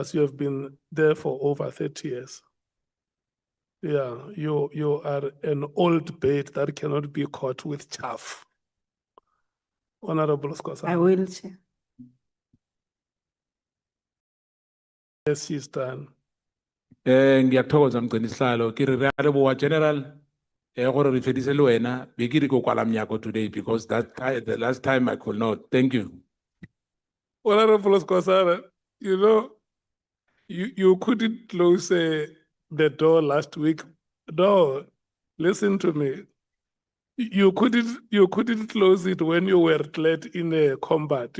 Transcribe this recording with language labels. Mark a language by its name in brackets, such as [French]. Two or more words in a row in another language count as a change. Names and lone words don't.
[English] You have been there for over 30 years. Yeah, you are an old bait that cannot be caught with chaff. Honorable Scosa. I will, Chair. Yes, she's done. [Zulu] Ngiyathokoza Mgcinihlalo [Southern Sotho] ke re a leboha General gore re fedise le wena be ke re ko kwala mnyako [English] today because the last time I could not. Thank you. Honorable Scosa, you know, you couldn't close the door last week. No, listen to me. You couldn't close it when you were led in a combat.